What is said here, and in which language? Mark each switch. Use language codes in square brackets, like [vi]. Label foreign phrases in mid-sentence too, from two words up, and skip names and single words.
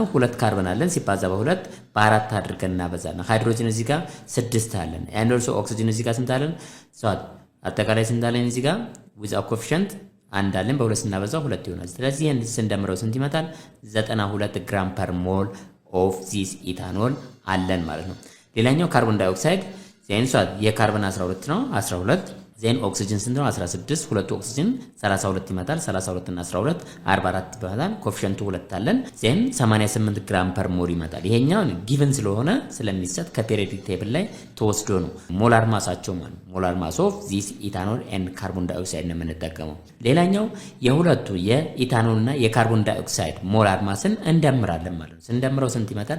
[am] 2 ካርበን አለን። ሲባዛ በ2 በ4 አድርገን እናበዛለን። ሃይድሮጅን እዚህ ጋር 6 አለን። [en] and also [am] ኦክሲጅን እዚህ ጋር ስንት አለን? አጠቃላይ ስንት አለን? እዚህ ጋር [en] with a coefficient [am] አንድ አለን። በ2 ስናበዛው 2 ይሆናል። ስለዚህ ይሄን ስንደምረው ስንት ይመጣል? 92 [en] gram per mole of this ethanol [am] አለን ማለት ነው። ሌላኛው [en] carbon dioxide then [am] የካርበን 12 ነው 12 [en] then oxygen [am] ስንት ነው? 16 ሁለቱ ኦክሲጅን 32 ይመጣል። 32 እና 12 44 ይባላል። ኮኤፊሺየንቱ 2 አለን። ዜን 88 [en] gram per mole [am] ይመጣል። ይሄኛው ጊቭን ስለሆነ ስለሚሰጥ ከፔሪዮዲክ ቴብል ላይ ተወስዶ ነው ሞላር ማሳቸው ማለት [en] molar mass of this ethanol and carbon dioxide [am] ነው የምንጠቀመው። ሌላኛው የሁለቱ የኢታኖል እና የካርቦን ዳይኦክሳይድ ሞላር ማስን እንደምራለን ማለት ነው። ስንደምረው ስንት ይመጣል?